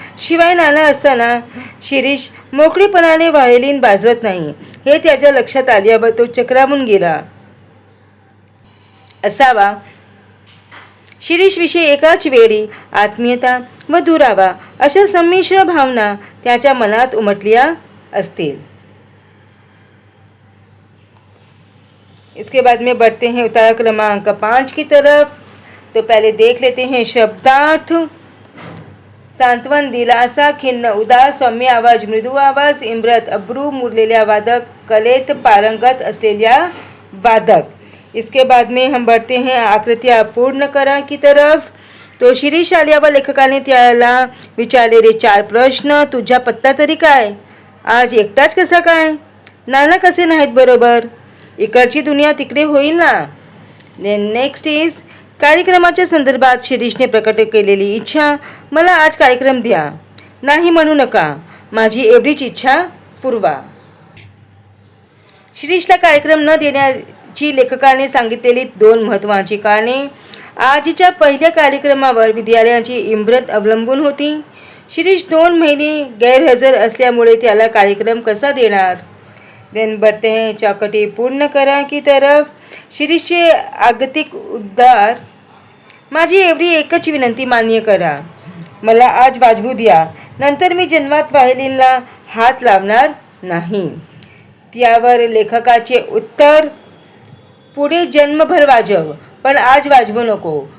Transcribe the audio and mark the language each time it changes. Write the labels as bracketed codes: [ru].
[mr] शिवाय नाना असताना शिरीष मोकळेपणाने व्हायोलिन वाजवत नाही हे त्याच्या लक्षात आल्यावर तो चक्रावून गेला असावा. शिरीषविषयी एकाच वेळी आत्मीयता व दुरावा अशा संमिश्र भावना त्याच्या मनात उमटल्या असतील. [hi] इसके बाद में बढ़ते हैं उतारा क्रमांक 5 की तरफ. तो पहले देख लेते हैं शब्दार्थ. [mr] सांत्वन, दिलासा, खिन्न, उदास, सौम्य आवाज, मृदू आवाज, इम्रत, अब्रू, मुरलेल्या वादक, कलेत पारंगत असलेल्या वादक. [hi] इसके बाद में हम बढ़ते हैं आकृतियाँ पूर्ण करा की तरफ. [mr] तो शिरीष आल्यावर लेखकाने त्याला विचारलेले 4 प्रश्न. तुझा पत्ता तरी काय? आज एकटाच कसा काय? नाना कसे नाहीत बरोबर? इकडची दुनिया तिकडे होईल ना. [en] next is [mr] कार्यक्रमाच्या संदर्भात शिरीषने प्रकट केलेली इच्छा. मला आज कार्यक्रम द्या. नाही म्हणू नका. माझी एवढीच इच्छा पुरवा. शिरीषला कार्यक्रम न देण्याची लेखकाने सांगितलेली 2 महत्त्वाची कारणे. आजच्या पहिल्या कार्यक्रमावर विद्यालयाची इमरत अवलंबून होती. शिरीष 2 महिने गैरहजर असल्यामुळे त्याला कार्यक्रम कसा देणार. [hi] देन बढ़ते हैं [mr] चौकटी पूर्ण करा [hi] की तरफ. [mr] शिरीषचे आगतिक उद्गार. माझी एवढी एकच विनंती मान्य करा. मला आज वाजवू द्या. नंतर मी जन्मात वाहिलीला हात लावणार नाही. त्यावर लेखकाचे उत्तर. पुढे जन्मभर वाजव, पण आज वाजवू नको.